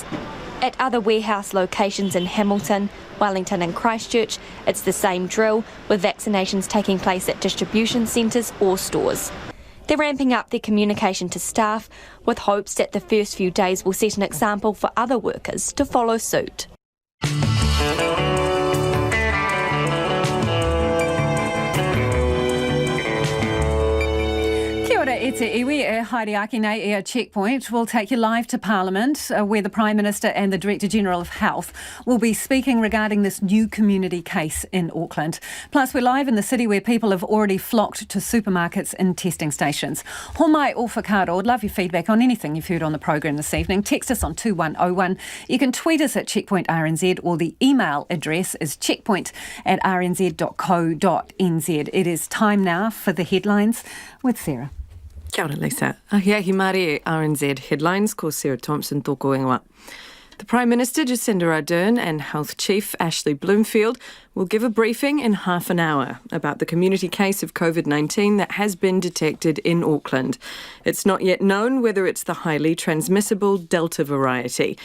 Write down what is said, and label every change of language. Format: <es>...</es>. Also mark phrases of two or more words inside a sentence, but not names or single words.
<en>At other warehouse locations in Hamilton, Wellington and Christchurch, it's the same drill, with vaccinations taking place at distribution centres or stores. They're ramping up their communication to staff, with hopes that the first few days will set an example for other workers to follow suit.</en> <mi>Kia ora e te iwi e haere ake nei e a checkpoint.</mi> <en>We'll take you live to Parliament, where the Prime Minister and the Director General of Health will be speaking regarding this new community case in Auckland. Plus, we're live in the city where people have already flocked to supermarkets and testing stations.</en> <mi>Homai o whakaaro,</mi> <en>I'd love your feedback on anything you've heard on the programme this evening. Text us on 2101. You can tweet us at Checkpoint RNZ, or the email address is checkpoint@rnz.co.nz. It is time now for the headlines with Sarah.</en> <mi>Kia ora, Lisa. Ahiahi Māori RNZ headlines, ko Sarah Thompson tōko ingoa.</mi> <en>The Prime Minister Jacinda Ardern and Health Chief Ashley Bloomfield will give a briefing in half an hour about the community case of COVID-19 that has been detected in Auckland. It's not yet known whether it's the highly transmissible Delta variety.</en>